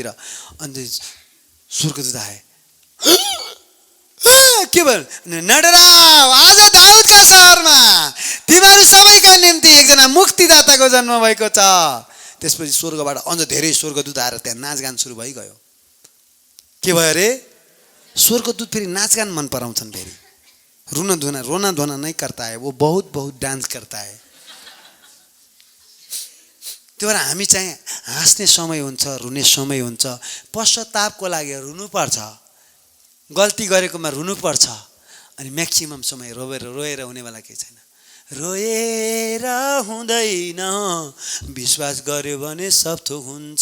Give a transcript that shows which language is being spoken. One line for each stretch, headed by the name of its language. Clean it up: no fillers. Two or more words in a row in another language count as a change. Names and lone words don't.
Nepali: अन्त स्वर्गदूत आए, के भयो, नडराऊ, आज दाउदका सहरमा तिमीहरू सबैका निम्ति एकजना मुक्तिदाताको जन्म भएको छ। त्यसपछि स्वर्गबाट अझ धेरै स्वर्गदूत आएर त्यहाँ नाचगान सुरु भइगयो। के भयो अरे, स्वर्गदूत फेरि नाचगान मन पराउँछन्, फेरि
Hindi: रोना धोना नहीं करता है, वो बहुत डान्स करता है।
Nepali: त्यो भएर हामी चाहिँ हाँस्ने समय हुन्छ, रुने समय हुन्छ, पश्चातापको लागि रुनुपर्छ, गल्ती गरेकोमा रुनुपर्छ, अनि म्याक्सिमम समय रोएर हुनेवाला केही छैन। रोएर हुँदैन, विश्वास गर्यो भने सब थोक हुन्छ।